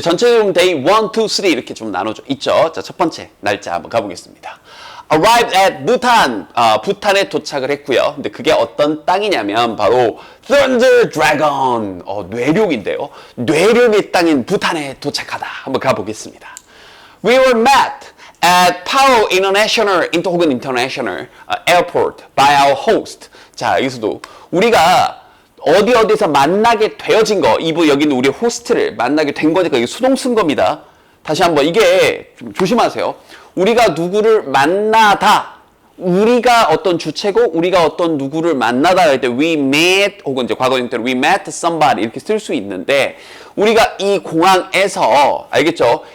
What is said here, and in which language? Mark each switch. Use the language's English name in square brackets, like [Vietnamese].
[Korean] 전체적으로 데이 1, 2, 3 이렇게 좀 나눠져 있죠. 자, 첫 번째 날짜 한번 가보겠습니다. [English] Arrived at Bhutan. [Korean] 부탄에 도착을 했고요. 근데 그게 어떤 땅이냐면 바로 Thunder Dragon. 뇌룡인데요. 뇌룡의 땅인 부탄에 도착하다. 한번 가보겠습니다. [English] We were met at Paro International, 혹은 International Airport by our host. [Korean] 자, 여기서도 우리가 어디서 만나게 되어진 거, 여기는 우리 호스트를 만나게 된 거니까 이게 수동 쓴 겁니다. 다시 한번 이게 좀 조심하세요. 우리가 누구를 만나다, 우리가 어떤 주체고 우리가 어떤 누구를 만나다 할 때 we met 혹은 이제 과거 형태로 [English] we met somebody [Korean] 이렇게 쓸 수 있는데 우리가 이 공항에서 알겠죠?